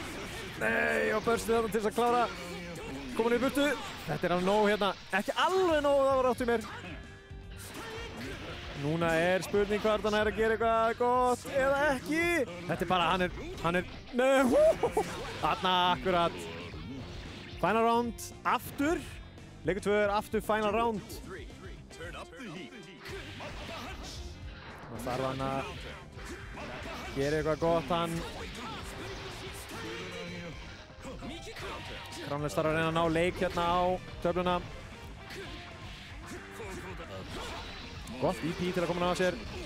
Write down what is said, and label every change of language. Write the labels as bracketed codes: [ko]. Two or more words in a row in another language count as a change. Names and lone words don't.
[is] Nei, og burstið þarna til þess að klára. Koma hann í burtu. Þetta er alveg nóg hérna. Ekki alveg nóg, það var átt í mér. Núna er spurning hvort hann er að gera eitthvað gott eða ekki. Þetta er bara, hann er, nei, þarna akkurat. [en] Final round, [is] aftur. Leikur 2 er aftur [en] final round. [is] Það þarf hann að gera eitthvað gott, hann Crownless þarf að reyna að ná leik hérna á töfluna. Gott EP til að koma ná sér.